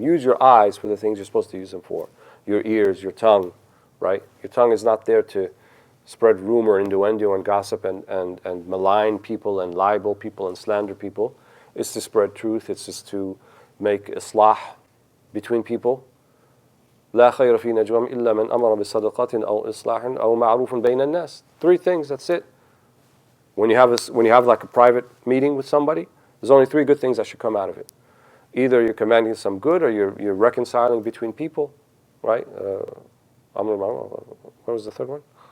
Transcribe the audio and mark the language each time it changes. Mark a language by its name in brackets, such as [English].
[English] Use your eyes for the things you're supposed to use them for. Your ears, your tongue, right? Your tongue is not there to spread rumor, innuendo, and gossip and malign people and libel people and slander people. It's to spread truth. It's just to make islah between people. [Arabic] لا خير في نجوم إلا من أمر بصدقة أو إصلاح أو معروف بين الناس. [English] 3 things, that's it. When you have like a private meeting with somebody, there's only 3 good things that should come out of it. Either you're commanding some good or you're reconciling between people, right? What was the third one?